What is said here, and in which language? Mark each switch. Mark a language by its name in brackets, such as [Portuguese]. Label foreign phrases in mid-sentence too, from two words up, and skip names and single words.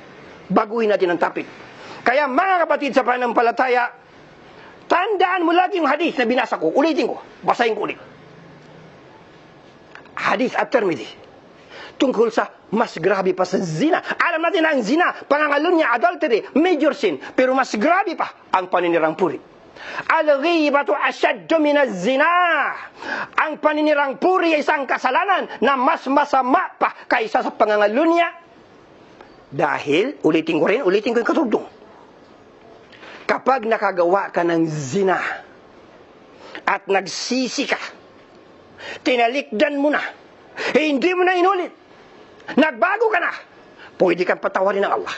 [Filipino] Baguhin natin ang topic. Kaya mga kapatid sa pananampalataya, tandaan mo lagi yung hadith na binasa ko. Ulitin ko. Basahin ko ulit. Hadith at-Tirmidhi. Tungkol sa mas grabe pa sa zina. Alam natin na ang zina, pangangalunya, adultery, [English] major sin. [Filipino] Pero mas grabe pa ang paninirang puri. [Arabic] الغيبة أشد من الزنا. [Filipino] Ang paninirang puri ay isang kasalanan na mas masama pa kaysa sa pangangalunya. Dahil, ulitin ko yung katugtong. Kapag nakagawa ka ng zina at nagsisi ka, tinalikdan mo na, hindi mo na inulit, nagbago ka na, pwede kang patawarin ng Allah.